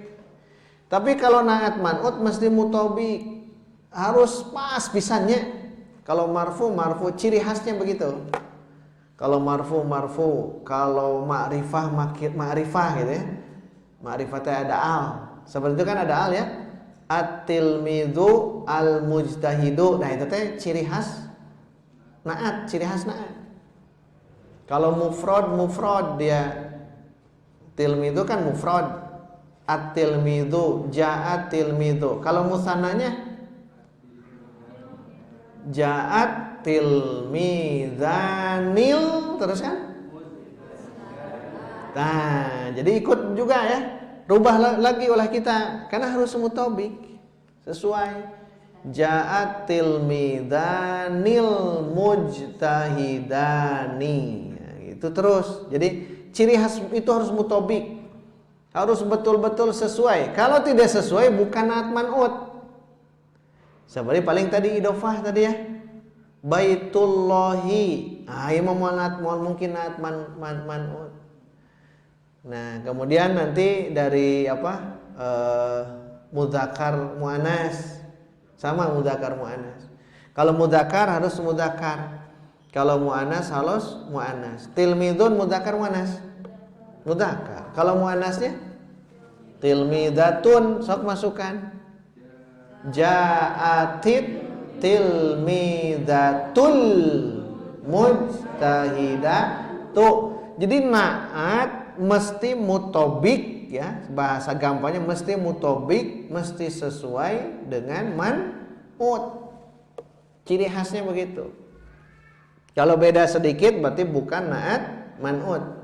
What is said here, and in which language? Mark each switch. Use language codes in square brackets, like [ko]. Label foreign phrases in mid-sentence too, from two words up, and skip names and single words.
[id] Tapi kalau [ar] نعت منعوت [id] mesti mutobik, harus pas pisannya. Kalau marfu ciri khasnya begitu. Kalau marfu, kalau ma'rifah gitu ya. Ma'rifatnya ada al. Seperti itu kan ada al ya. [ar] التلميذ المجتهد. [id] Nah itu teh ciri khas naat, ciri khas naat. Kalau mufrad dia tilmidhu kan mufrad. [ar] التلميذ، جاء التلميذ. [id] Kalau musannanya [ar] جاء التلميذان, [id] terus kan? Nah, jadi ikut juga ya. Rubah lagi oleh kita karena harus mutobik sesuai. [ar] جاء التلميذان المجتهدان. [id] Ya, itu terus. Jadi ciri khas itu harus mutobik. Harus betul-betul sesuai. Kalau tidak sesuai bukan [ar] نعت منعوت. [id] Seperti paling tadi idofah tadi ya. Baitullahi. Ah, ini mungkin [ar] نعت منعوت. [id] Nah, kemudian nanti dari mudzakkar muannas. Sama [ar] مذكر مؤنث. [id] Kalau mudzakkar harus mudzakkar. Kalau muannas harus muannas. [ar] تلميذ مذكر مؤنث. [id] Mudzakkar. Kalau muannasnya tilmidatun, sok masukkan. [ar] جاءت التلميذة المجتهدة. [id] Jadi naat mesti mutobik ya, bahasa gampangnya mesti mutobik, mesti sesuai dengan man'ut. Ciri khasnya begitu. Kalau beda sedikit berarti bukan [ar] نعت منعوت.